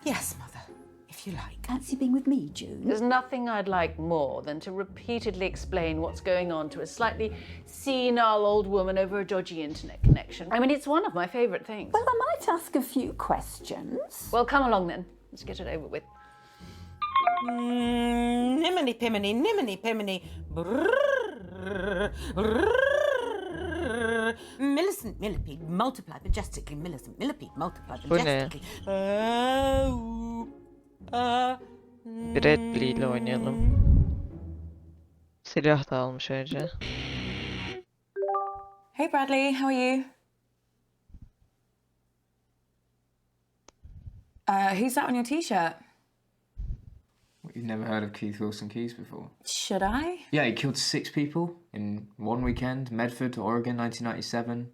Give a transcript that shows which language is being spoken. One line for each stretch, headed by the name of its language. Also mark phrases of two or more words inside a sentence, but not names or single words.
English: Yes, Mother, if you like. Fancy being with me, June? There's nothing I'd like more than to repeatedly explain what's going on to a slightly senile old woman over a dodgy internet connection. I mean, it's one of my favourite things. Well, I might ask a few questions. Well, come along then. Let's get it over with. Niminy piminy, niminy piminy. Brrrr, brrrr. Millicent millipede, multiply majestically. Millicent millipede, multiply
Turkish: Bu ne?
English: majestically.
Turkish: Bradley ile oynayalım. Silah da almış ayrıca.
English: Hey, Bradley, how are you? Who's that on your t-shirt? You've never heard of Keith Wilson Keys before? Should I? Yeah, he killed 6 people in one weekend, Medford, Oregon, 1997.